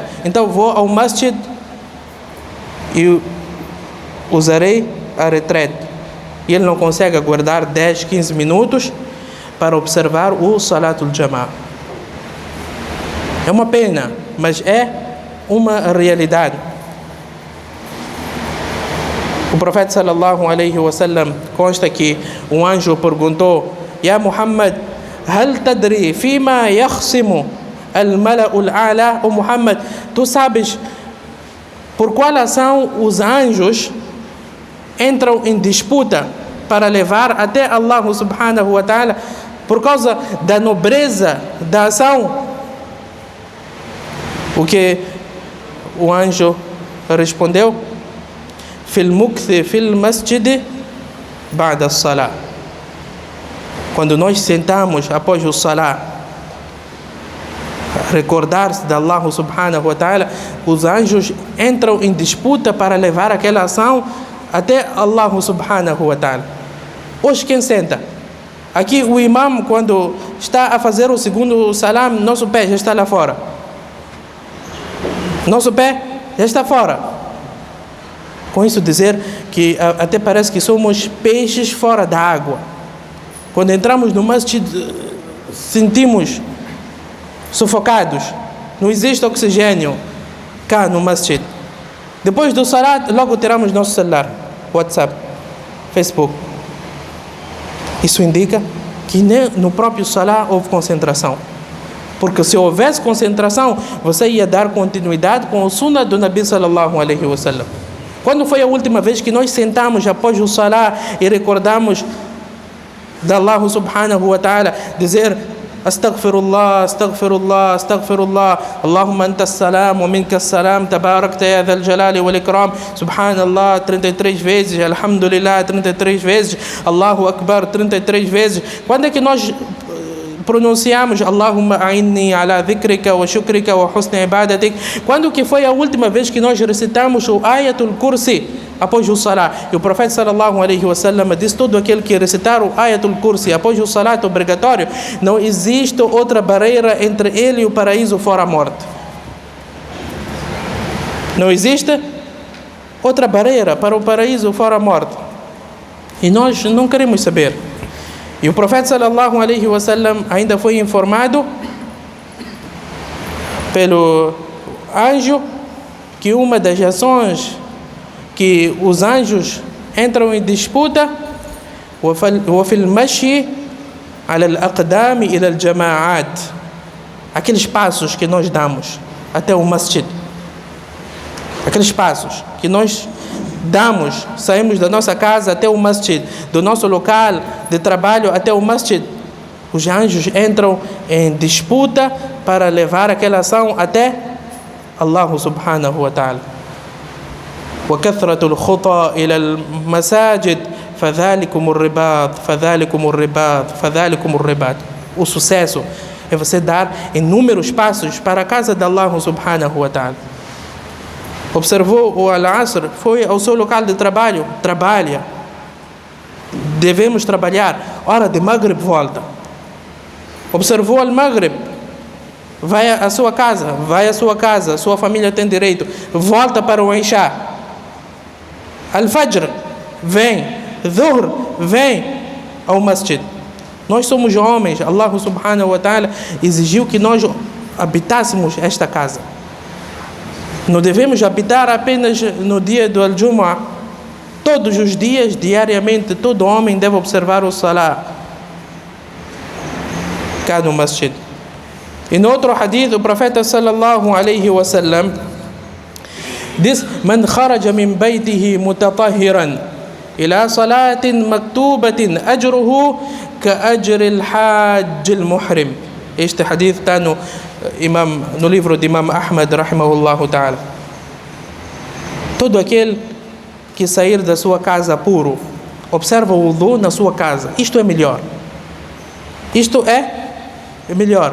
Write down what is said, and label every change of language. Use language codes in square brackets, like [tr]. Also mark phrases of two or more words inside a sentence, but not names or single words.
[pt] Então vou ao masjid e usarei a retrete. E ele não consegue aguardar 10, 15 minutos para observar o [ar] صلاة الجماعة. [pt] É uma pena, mas é uma realidade. O profeta [ar] صلى الله عليه وسلم [pt] consta que um anjo perguntou: [ar] يا محمد، هل تدري فيم يختصم الملأ الأعلى? [pt] O Muhammad, tu sabes por qual ação os anjos entram em disputa para levar até [ar] الله سبحانه وتعالى, [pt] por causa da nobreza da ação? O que o anjo respondeu: [ar] في المكث في المسجد بعد الصلاة. [pt] Quando nós sentamos após o salah, recordar-se de [ar] الله سبحانه وتعالى, [pt] os anjos entram em disputa para levar aquela ação até [ar] الله سبحانه وتعالى. [pt] Hoje quem senta? Aqui o imam, quando está a fazer o segundo salam, nosso pé já está lá fora. Nosso pé já está fora. Com isso dizer que até parece que somos peixes fora da água. Quando entramos no masjid, sentimos sufocados. Não existe oxigênio cá no masjid. Depois do salat, logo tiramos nosso celular, WhatsApp, Facebook. Isso indica que nem no próprio salat houve concentração. Porque se houvesse concentração, você ia dar continuidade com o sunnah do Nabi [ar] صلى الله عليه وسلم. [pt] Quando foi a última vez que nós sentamos após o salat e recordamos de [ar] الله سبحانه وتعالى dizer أستغفر الله، أستغفر الله، أستغفر الله، اللهم أنت السلام ومنك السلام، تباركت يا ذا الجلال والإكرام، سبحان الله 33 vezes, Alhamdulillah 33 vezes, الله أكبر 33 vezes. [pt] Quando é que nós pronunciamos [ar] اللهم أعني على ذكرك وشكرك وحسن عبادتك? [pt] Quando que foi a última vez que nós recitamos o Ayatul Kursi após o Salat? E o profeta [ar] صلى الله عليه وسلم [pt] disse: todo aquele que recitar o Ayatul Kursi após o Salat obrigatório, não existe outra barreira entre ele e o paraíso fora a morte. Não existe outra barreira para o paraíso fora a morte. E nós não queremos saber. E o profeta [ar] صلى الله عليه وسلم [pt] ainda foi informado pelo anjo que uma das ações que os anjos entram em disputa, [ar] وفي المشي على الأقدام إلى الجماعات, [pt] aqueles passos que nós damos até o masjid, aqueles passos que nós damos, saímos da nossa casa até o masjid, do nosso local de trabalho até o masjid, os anjos entram em disputa para levar aquela ação até [ar] الله سبحانه وتعالى. وكثرة الخطى إلى المساجد فذلكم الرباط فذلكم الرباط فذلكم الرباط. [pt] O sucesso é você dar inúmeros passos para a casa de [ar] الله سبحانه وتعالى. [pt] Observou o Al-Asr, foi ao seu local de trabalho, trabalha. Devemos trabalhar. Hora de Maghrib, volta. Observou Al-Maghrib, vai à sua casa, sua família tem direito. Volta para o Isha. Al-Fajr, vem. Dhuhr, vem ao Masjid. Nós somos homens. [ar] الله سبحانه وتعالى [pt] exigiu que nós habitássemos esta casa. Não devemos habitar apenas no dia do Al-Jumu'ah. Todos os dias, diariamente, todo homem deve observar o Salah cá no Masjid. E no outro hadith, o profeta [ar] صلى الله عليه وسلم diz: من خرج من بيته متطهرا إلى صلاة مكتوبة أجره كأجر الحاج المحرم. [pt] Este hadith está no livro de Imam Ahmad [ar] رحمه الله تعالى. [pt] Todo aquele que sair da sua casa puro, observa o wudu na sua casa. Isto é melhor. Isto é melhor.